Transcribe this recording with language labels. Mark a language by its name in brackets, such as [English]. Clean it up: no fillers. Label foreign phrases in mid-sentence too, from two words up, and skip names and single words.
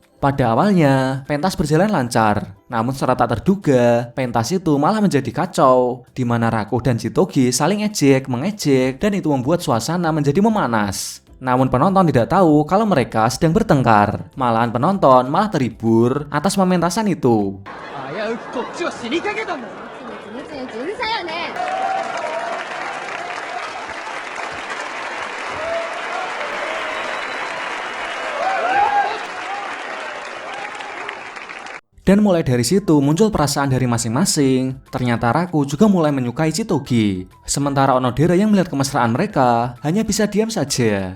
[Indonesian] Pada awalnya, pentas berjalan lancar, namun secara tak terduga, pentas itu malah menjadi kacau, di mana Raku dan Chitogi saling mengejek, dan itu membuat suasana menjadi memanas. Namun penonton tidak tahu kalau mereka sedang bertengkar, malahan penonton malah terhibur atas pementasan itu. [Japanese] 危うくこっちは死にかけたんだぞ。うるさいよね。 [Indonesian] Dan mulai dari situ muncul perasaan dari masing-masing. Ternyata Raku juga mulai menyukai Chitogi. Sementara Onodera yang melihat kemesraan mereka hanya bisa diam saja.